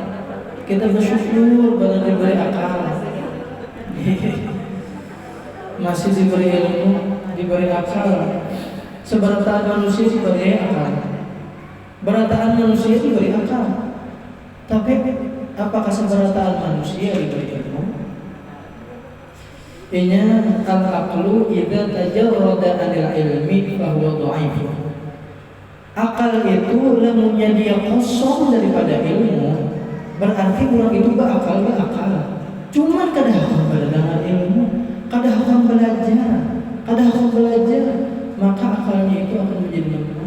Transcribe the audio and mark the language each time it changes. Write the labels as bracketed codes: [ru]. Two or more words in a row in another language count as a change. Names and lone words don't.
[bjn] Kita bersyukur bahwa diberi akal. Masih diberi ilmu, diberi akal. Seberataan manusia diberi akal. Berataan manusia diberi akal. Tapi apakah seberataan manusia diberi ilmu? [ar] إن العقل إذا تجرد عن العلم فهو ضعيف. [bjn] Akal itu lamunnya dia kosong daripada ilmu, berarti orang itu berakal. Cuman kada hakam berdangan ilmu, kada hakam belajar, maka akalnya itu akan menjadi lemah.